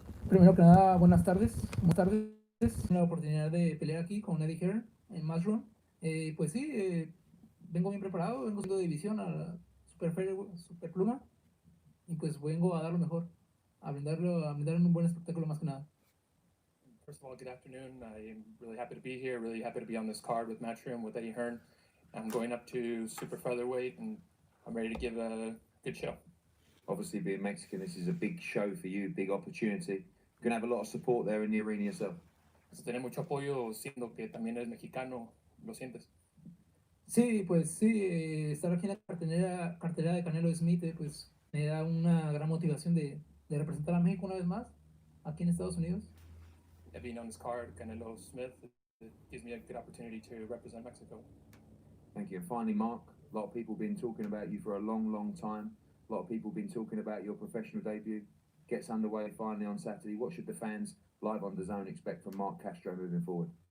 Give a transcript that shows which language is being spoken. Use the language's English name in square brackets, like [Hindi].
[Spanish] Primero que nada, buenas tardes. La oportunidad de pelear aquí con Eddie Hearn en Mushroom. Pues sí, vengo bien preparado, vengo haciendo división a la super pluma y pues vengo a dar lo mejor, a brindar un buen espectáculo más que nada. [English] First of all, good afternoon. I'm really happy to be here, really happy to be on this card with Matchroom, with Eddie Hearn. I'm going up to super featherweight, and I'm ready to give a good show. Obviously, being Mexican, this is a big show for you, big opportunity. You're going to have a lot of support there in the arena yourself. [Spanish] Vas a tener mucho apoyo, siendo que también eres mexicano, ¿lo sientes? Sí, pues sí, estar aquí en la cartelera de Canelo Smith, pues me da una gran motivación de representar a México una vez más, aquí en Estados Unidos. [English] Being on this card, Canelo Smith, it gives me a good opportunity to represent Mexico. Thank you. And finally, Mark, a lot of people have been talking about you for a long, long time. A lot of people have been talking about your professional debut. Gets underway finally on Saturday. What should the fans live on DAZN expect from MarkCastro moving forward?